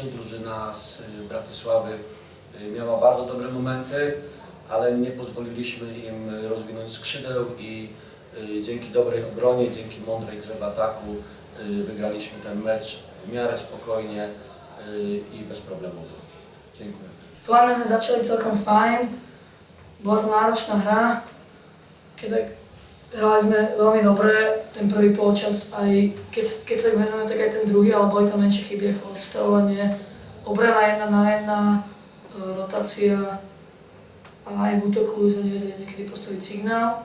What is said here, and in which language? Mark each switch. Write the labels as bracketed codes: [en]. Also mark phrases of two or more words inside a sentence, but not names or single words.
[pl] Drużyna z Bratysławy miała bardzo dobre momenty, ale nie pozwoliliśmy im rozwinąć skrzydeł i dzięki dobrej obronie, dzięki mądrej grze w ataku wygraliśmy ten mecz w miarę spokojnie i bezproblemowo. Dziękuję. [sk] Podľa mňa sme začali celkom fajn, bola to náročná hra, hrali sme veľmi dobre, ten prvý polčas, aj keď sa tak venujeme, tak aj ten druhý, ale boli tam menšie chyby ako odstavovanie, obrana 1-1, rotácia a aj v útoku sme nevedeli niekedy postaviť signál.